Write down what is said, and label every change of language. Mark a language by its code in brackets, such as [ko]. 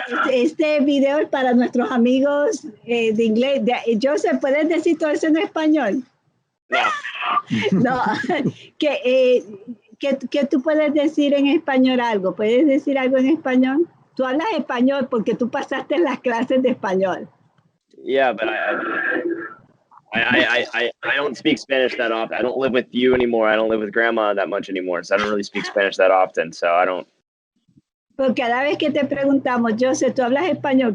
[es] Este video es para nuestros amigos de inglés. Joseph, ¿puedes decir todo eso en español? No. ¿Qué tú puedes decir en español algo? ¿Puedes decir algo en español? Tú hablas español porque tú pasaste las clases de español. [en] Yeah, but I don't speak Spanish that often. I don't live with you anymore. I don't live with grandma that much anymore. So I don't really speak Spanish that often. So I don't. [es] Porque cada vez que te preguntamos, Joseph, ¿tú hablas español?